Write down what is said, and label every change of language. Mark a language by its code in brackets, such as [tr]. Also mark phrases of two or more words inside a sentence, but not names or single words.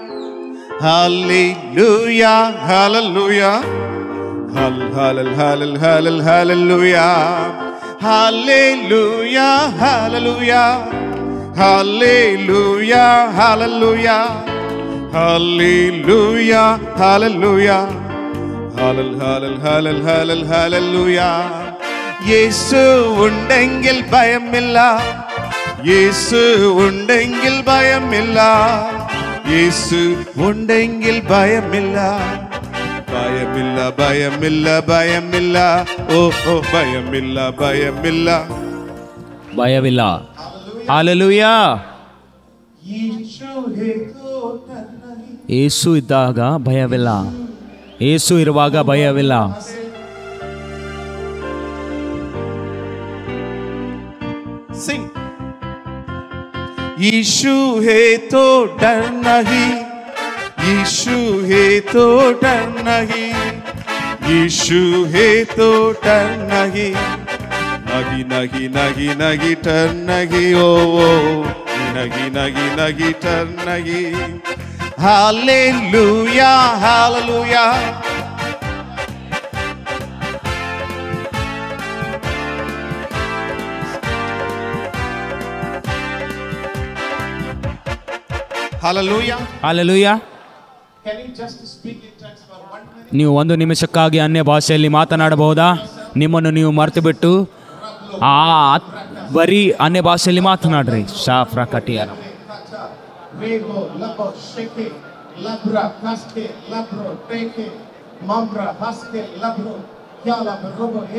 [kn] ಹಾಲೆಲೂಯಾ, ಹಾಲೆಲೂಯಾ, ಹಾಲೆಲೂಯಾ, ಹಾಲೆಲೂಯಾ, ಹಾಲೆಲೂಯಾ, ಹಾಲೆಲೂಯಾ, ಹಾಲೆಲೂಯಾ, ಹಾಲೆಲೂಯಾ, ಹಾಲೆಲೂಯಾ, ಹಾಲೆಲೂಯಾ. [ml] യേശു ഉണ്ടെങ്കിൽ ഭയമില്ല, യേശു ഉണ്ടെങ്കിൽ ഭയമില്ല, യേശു ഉണ്ടെങ്കിൽ ഭയമില്ല, ഭയമില്ല, ഭയമില്ല, ഭയമില്ല, ഓ ഓ ഭയമില്ല, ഭയമില്ല, [kn] ಭಯವಿಲ್ಲ. ಹಾಲೆಲೂಯಾ. ಯೇಸು ಇದ್ದಾಗ ಭಯವಿಲ್ಲ, ಯೇಸು ಇರುವಾಗ ಭಯವಿಲ್ಲ. [hi] सिंह यीशु है तो डर नहीं, यीशु है तो डर नहीं, यीशु है तो डर नहीं, नहीं नहीं नहीं नहीं डर नहीं, ओ नहीं नहीं नहीं डर नहीं. हालेलुया, हालेलुया. [en] Hallelujah. Hallelujah. Can you just speak in tongues for 1 minute? [kn] ನೀವು ಒಂದು ನಿಮಿಷಕ್ಕಾಗಿ ಅನ್ಯ ಭಾಷೆಯಲ್ಲಿ ಮಾತನಾಡಬಹುದಾ? ನಿಮ್ಮನ್ನು ನೀವು ಮರೆತು ಬಿಟ್ಟು ಬರೀ ಅನ್ಯ ಭಾಷೆಯಲ್ಲಿ ಮಾತನಾಡ್ರಿ. ಶಾಫ್ರಾ ಕಟಿಯಾರ ವೇಗೋ ಲಬೋ ಶೆಕೆ ಲಬ್ರಾ ಕಸ್ಕೆ ಲಬ್ರೋ ಟೇಕೆ ಮಂಬ್ರಾ ಹಸ್ಕೆ ಲಬ್ರೋ ಯಾಲ ಬರೋಬೋ.